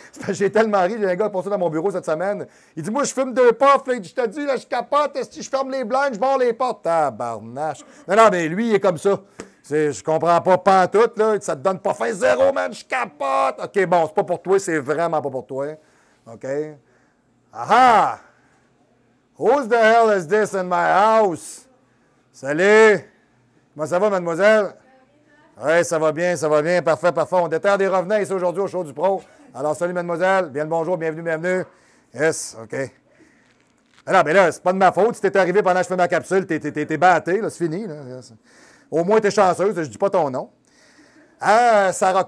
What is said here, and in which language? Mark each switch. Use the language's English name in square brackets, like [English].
[French] J'ai tellement ri, j'ai un gars passé dans mon bureau cette semaine. Il dit, moi, je fume 2 puffs. Je te dis, là, je capote. Si je ferme les blindes, je barre les portes. Tabarnache. Non, mais lui, il est comme ça. Je comprends pas pantoute, là. Ça te donne pas fin zéro, man. Je capote. OK, bon, c'est pas pour toi. C'est vraiment pas pour toi. OK? Aha! [English] Who's the hell is this in my house? [French] Salut! Comment ça va, mademoiselle? Oui, ça va bien, parfait, parfait. On déterre des revenants ici aujourd'hui au show du Pro. Alors, salut, mademoiselle. Bien le bonjour, bienvenue. Yes, OK. Alors, mais là, c'est pas de ma faute. Si t'es arrivé pendant que je fais ma capsule, t'es batté, là, c'est fini. Là. Au moins, t'es chanceuse, je dis pas ton nom. Ah, Sarah...